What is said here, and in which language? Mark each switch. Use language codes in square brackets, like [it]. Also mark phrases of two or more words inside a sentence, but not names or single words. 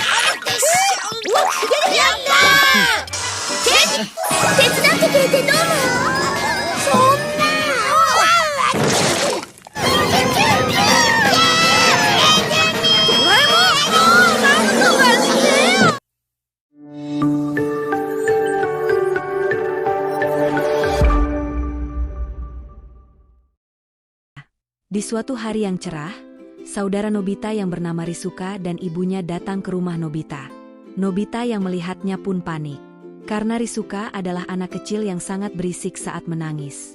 [ja] やったー。手伝ってくれてどうも。そんな。ドラえもん、なんとかしてよ。 [id] Di suatu hari yang cerah, saudara Nobita yang bernama Rizuka dan ibunya datang ke rumah Nobita. Nobita yang melihatnya pun panik. Karena Rizuka adalah anak kecil yang sangat berisik saat menangis.